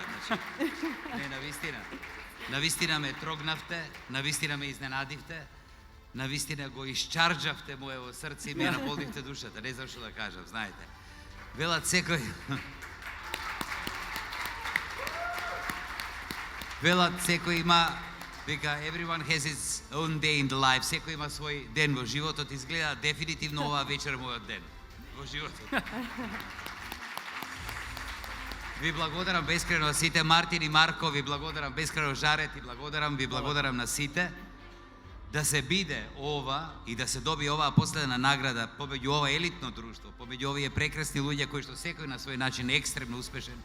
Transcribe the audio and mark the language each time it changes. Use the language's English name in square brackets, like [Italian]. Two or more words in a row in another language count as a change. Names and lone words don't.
[Macedonian] Значи, не, навистина ме трогнавте, навистина ме изненадивте, навистина го исчарджавте моево срце и ме наполнивте душата. Не знам што да кажам, знаете. Велат секој... Велат секој има, вика, [English] everyone has his own day in the life, [Macedonian] секој има свој ден во животот, изгледа дефинитивно оваа вечер мојот ден во животот. Ви благодарам бескрено на сите, Мартин и Марко, ви благодарам бескрено, Жарет, и ви благодарам на сите, да се биде ова и да се добие оваа последна награда помеѓу ова елитно друштво, помеѓу овие прекрасни луѓе кои што секој на свој начин е екстремно успешен.